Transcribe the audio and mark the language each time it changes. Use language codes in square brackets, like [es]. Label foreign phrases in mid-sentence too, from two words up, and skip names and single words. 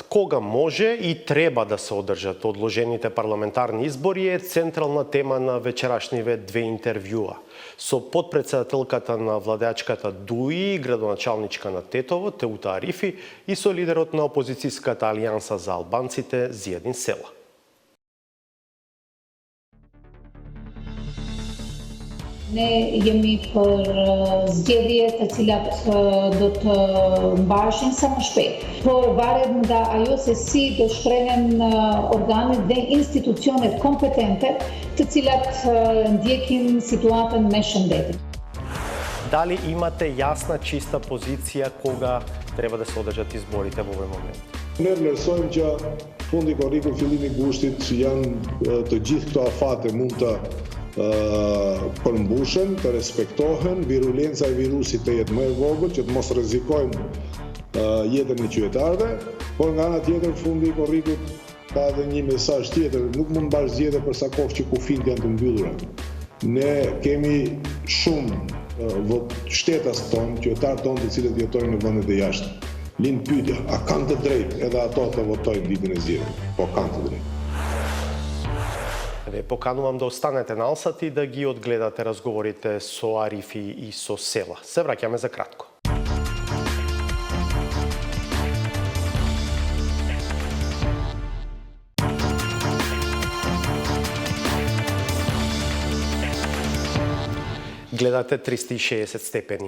[mk] Кога може и треба да се одржат одложените парламентарни избори е централна тема на вечерашниве две интервјуа. Со подпредседателката на владеачката ДУИ и градоначалничка на Тетово, Теута Арифи, и со лидерот на опозицијската алијанса за албанците, Зијадин Села. [sq] Ne jemi për zgjedhje të cilat do të mbaheshin sa më shpejt. Por varet nga ajo se si do shprehen organet dhe institucionet kompetente të cilat ndjekin situatën me shëndetin. [mk] Дали имате јасна, чиста позиција кога треба да се одржат изборите во овој момент? [sq] Ne vlerësojmë që fundi korriku, fillimi i gushtit, janë të gjithë këto afate mund të përmbushen, të respektohen, virulenca e virusit të jetë më e vogël, që të mos rrezikojmë jetën e qytetarëve, por nga ana tjetër fundi i korrikut ka edhe një mesazh tjetër, nuk mund bash zgjedhje për sa kohë që kufit janë të mbyllura. Ne kemi shumë shtetas tonë, qytetarë tonë të cilët jetojnë në vendet e jashtme. Lind pyetja, a kanë të drejtë edhe ato të votojnë ditën e zgjedhjeve? Po kanë të drejtë. [mk] Ве поканувам да останете на Алсат и да ги одгледате разговорите со Арифи и со Села. Се враќаме за кратко. Гледате 360 степени.